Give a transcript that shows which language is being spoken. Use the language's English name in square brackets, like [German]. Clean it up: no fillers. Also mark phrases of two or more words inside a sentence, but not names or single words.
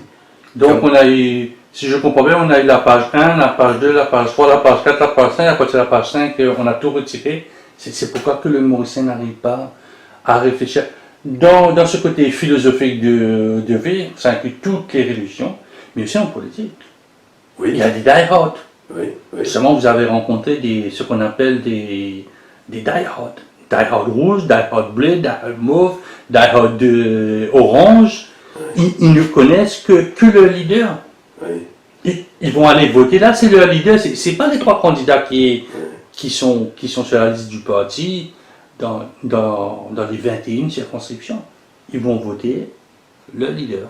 [French] Donc on a eu, si je comprends bien, on a eu la page 1, la page 2, la page 3, la page 4, la page 5, à partir de la page 5, on a tout retiré. C'est pourquoi que le Mauricien n'arrive pas à réfléchir. Dans ce côté philosophique de vie, ça inclut toutes les religions, mais aussi en politique. Oui. Il y a des die-hard. Oui. Justement, vous avez rencontré ce qu'on appelle des die-hard. Die-hard rouge, die-hard bleu, die-hard mauve, die-hard orange. Ils ne connaissent que le leader. Oui. Ils vont aller voter. Là, c'est le leader. C'est pas les trois candidats qui sont sur la liste du parti dans les 21 circonscriptions. Ils vont voter le leader.